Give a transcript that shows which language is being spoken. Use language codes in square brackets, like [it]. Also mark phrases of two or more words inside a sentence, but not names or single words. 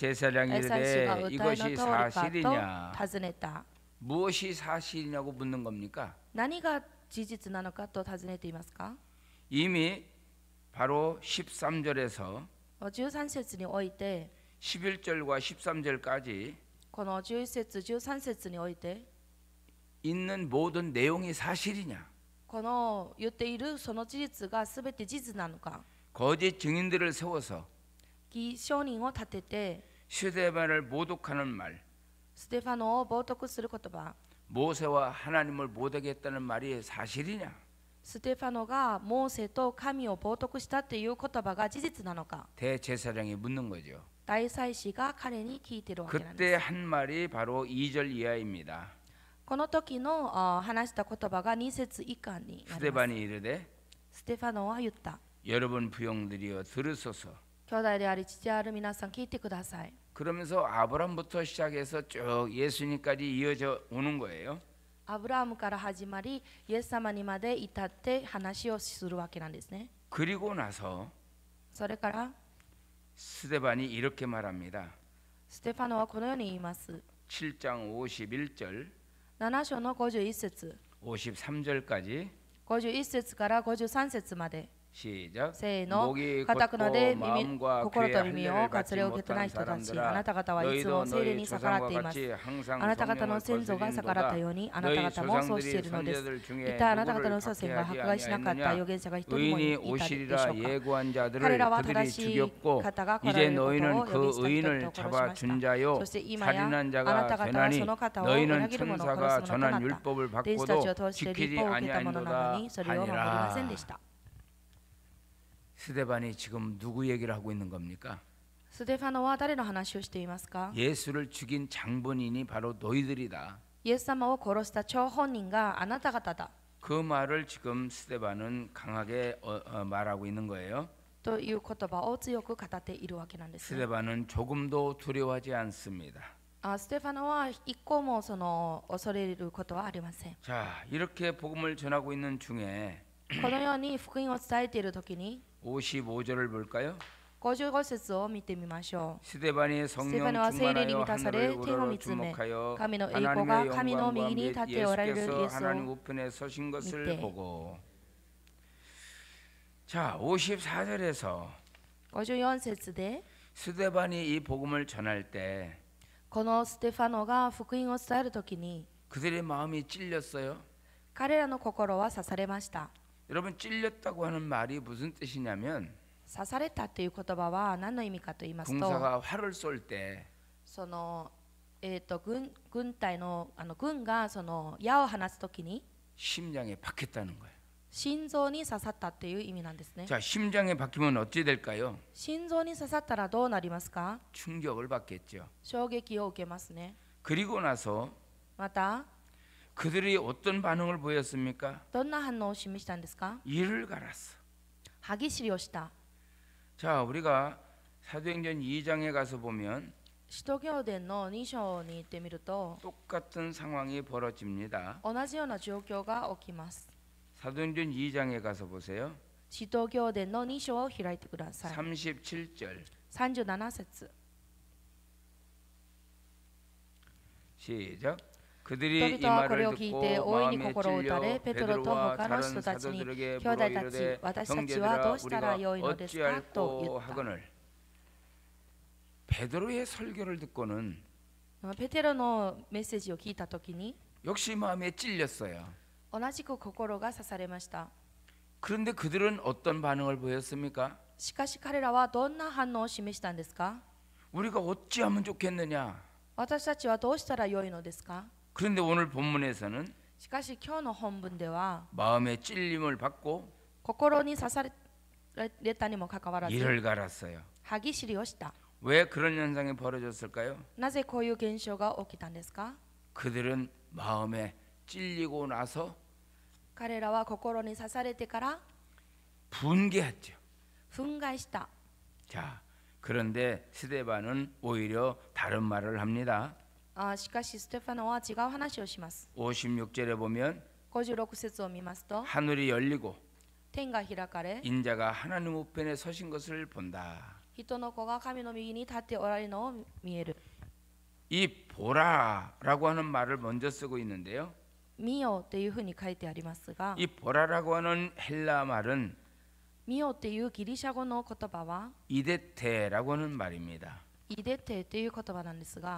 [ko] 대제사장이 [ja] 祭司が [ko] 이르되 [ja] 歌いの [ko] 이것이 [ja] 通りか [ko] 사실이냐? [ja] と尋ねた。 [ko] 무엇이 사실이냐고 묻는 겁니까? [ja] 何が事実なのかと尋ねていますか？ [ko] 이미 바로 13절에서 [ja] 13 節において、 [ko] 11절과 13절까지 [ja] この11節13節において、 [ko] 있는 모든 내용이 사실이냐? [ja] この言っているその事実がすべて事実なのか？ [ko] 거짓 증인들을 세워서 [ja] 偽証人を立てて [ko] 스데반을 모독하는 말, [ja] ステファノを冒涜する言葉、 [ko] 모세와 하나님을 모독했다는 말이 사실이냐? [ja] ステファノがモーセと神を冒涜したという言葉が事実なのか？ [ko] 대제사장이 묻는 거죠. [ja] 大祭司が彼に聞いているわけなん [ko] 그때 [ja] です。 [ko] 한 말이 바로 2절 이하입니다. [ja] この時の話した言葉が2節以下になります。 [ko] 스데반이 이르되 [ja] ステファノは言った。 [ko] 여러분 부형들이여 들으소서. [ja] 兄弟であり父である皆さん聞いてください。 [ko] 그러면서 아브람부터 시작해서 쭉 예수님까지 이어져 오는 거예요. [ja] アブラハムから始まり、イエス様にまで至って話をするわけなんですね。 [ko] 그리고 나서 [ja] それから [ko] 스데반이 이렇게 말합니다. [ja] ステファノはこのように言います。 [ko] 7장 51절 [ja] 7 章の51節、 [ko] 53절까지 [ja] 51節から53節まで。 [ko] 시작. [ja] せーの [ko] 목이 [ja] かたくなで [ko] 곧고 [ja] 耳 [ko] 마음과 [ja] 心 [ko] 귀에 [ja] と耳を [ko] 할례를 [ja] 割 [ko] 받지 [ja] 礼を受けてない [ko] 못한 [ja] 人たちあな [ko] 사람들아 [ja] た方はいつも [ko] 너희도 [ja] 聖霊 [ko] 너희 [ja] に逆らっ [ko] 조상과 [ja] ています [ko] 같이 항상 [ja] あなた方の [ko] 성령을 [ja] 先祖が逆らった [ko] 거스린도다 [ja] ようにあなた [ko] 너희 [ja] 方もそうしてい [ko] 조상들이 [ja] るのです [ko] 선지자들 [ja] 一 [ko] 중에 [ja] 体あなた方 [ko] 누구를 [ja] の祖先が [ko] 박해하지 [ja] 迫害しなかった預 [ko] 아니하였느냐 [ja] 言者が一人もい [ko] 의인이 [ja] たでしょう [ko] 오시리라 [ja] か [ko] 예고한 [ja] 彼 [ko] 자들을 [ja] らは [ko] 그들이 [ja] 正しい [ko] 죽였고 [ja] 方が来ら [ko] 이제 [ja] れることを [ko] 너희는 [ja] 予言 [ko] 그 [ja] した人 [ko] 의인을 [ja] 々を殺しま [ko] 잡아 [ja] し [ko] 준 [ja] た [ko] 자요 [ja] そして今や [ko] 살인한 [ja] あな [ko] 자가 [ja] た方は [ko] 되나니 [ja] その方を裏 [ko] 너희는 [ja] 切る者を殺 [ko] 천사가 [ja] すものとな [ko] 전한 [ja] った [ko] 율법을 [ja] 天使たち [ko] 받고도 [ja] を通して [ko] 지키지 [ja] 立法を受けた者なの [ko] 아니하였도다 [ja] にそれを守りませんでし [ko] 하니라. [ja] た [ko] 스데반이 지금 누구 얘기를 하고 있는 겁니까? [ja] ステファノは誰の話をしていますか [ko] 예수를 죽인 장본인이 바로 너희들이다. [ja] イエス様を殺した張本人があなた方だ [ko] 그 말을 지금 스데반은 강하게 말하고 있는 거예요. [ja] という言葉を強く語っているわけなんですね [ko] 스데반은 조금도 두려워하지 않습니다. [ja] ステファノは一個もその恐れることはありません [ko] 자, 이렇게 복음을 전하고 있는 중에 [ja] このように福音を伝えているときに [ko] 55절을 볼까요? [ja] 55 節を見てみましょう [ko] 스데반이 [ja] ステファ [ko] 성령 [ja] ノは聖霊に [ko] 충만하여 [ja] 満たさ [ko] 하늘을 [ja] れ天を [ko] 우러러 [ja] 見つめ [ko] 주목하여 [ja] 神の栄光が [ko] 하나님의 [ja] 神の [ko] 영광과 [ja] 右に [ko] 및 [ja] 立っておられるイ [ko] 예수께서 [ja] エス [ko] 하나님 [ja] を [ko] 우편에 서신 것을 밑에. 보고 자 54절에서 [ja] 54 節で [ko] 스데반이 이 복음을 전할 때 [ja] このステファノが福音を伝えるときに [ko] 그들의 마음이 찔렸어요. [ja] 彼らの心は刺されました [ko] 여러분 찔렸다고 하는 말이 무슨 뜻이냐면 [ja] 刺されたという言葉は何の意味かと言いますと [ko] 군사가 활을 쏠 때 [ja] その軍隊の軍がその矢を放つときに [ko] 심장에 박혔다는 거예요. [ja] 心臓に刺さったという意味なんですね [ko] 자 심장에 박히면 어찌 될까요? [ja] 心臓に刺さったらどうなりますか [ko] 충격을 받겠죠. [ja] 衝撃を受けますね [ko] 그리고 나서 [ja] また [ko] 그들이 어떤 반응을 보였습니까? [ja] どんな反応を示したんですか [ko] 이를 갈았어. [ja] 歯ぎしりをした [ko] 자 우리가 사도행전 2장에 가서 보면 [ja] 使徒行伝の2章に行ってみると [ko] 똑같은 상황이 벌어집니다. [ja] 同じような状況が起きます [ko] 사도행전 2장에 가서 보세요. [ja] 使徒行伝の2章を開いてください [ko] 37절 [ja] 37節 [ko] 시작. 그들이 [ja] 人 [ko] 이 [ja] 々はこれ [ko] 말을 [ja] を聞いて [ko] 듣고 [ja] 大いに [ko] 마음에 [ja] 心を打たれ [ko] 찔려 [ja] ペトロと [ko] 베드로와 [ja] 他の [ko] 다른 [ja] 人たちに [ko] 사도들에게 [ja] 兄弟 [ko] 물어 [ja] たち [ko] 이르되 [ja] 私たちはど [ko] 형제들아 [ja] うしたら [ko] 우리가 [ja] よいのですかと言 [ko] 어찌할꼬 [ja] った [ko] 하거늘 베드로의 설교를 듣고는 [ja] ペテロのメッセージを聞いたときに [ko] 역시 마음에 찔렸어요. [ja] 同じく心が刺されました [ko] 그런데 그들은 어떤 반응을 보였습니까? [ja] しかし彼らはどんな反応を示したんですか [ko] 우리가 어찌하면 좋겠느냐? [ja] 私たちはどうしたらよいのですか [ko] 그런데 오늘 본문에서는 [ja] しかし今日の本文では [ko] 마음의 찔림을 받고 [ja] 心に刺されたにもかかわらず [ko] 이를 갈았어요. [ja] 歯ぎしりをした [ko] 왜 그런 현상이 벌어졌을까요? [ja] なぜこういう現象が起きたんですか [ko] 그들은 마음에 찔리고 나서 [ja] 彼らは心に刺されてから [ko] 분개했죠. [ja] 憤慨した [ko] 자, 그런데 스데반은 오히려 다른 말을 합니다. [ja] しかしステファノは違う話をします [ko] 56절에 보면 [ja] 56 節を見ますと [ko] 하늘이 열리고 [ja] 天が開かれ [ko] 인자가 하나님 우편에 서신 것을 본다. [ja] 人の子が神の右に立っておられるのを見える [ko] 이 보라라고 하는 말을 먼저 쓰고 있는데요. [ja] 見よというふうに書いてありますが [ko] 이 보라라고 하는 헬라 말은 [ja] 見よっていうギリシャ語の言葉は [ko] 이데테라고 하는 말입니다. [ja] イデテという言葉なんですが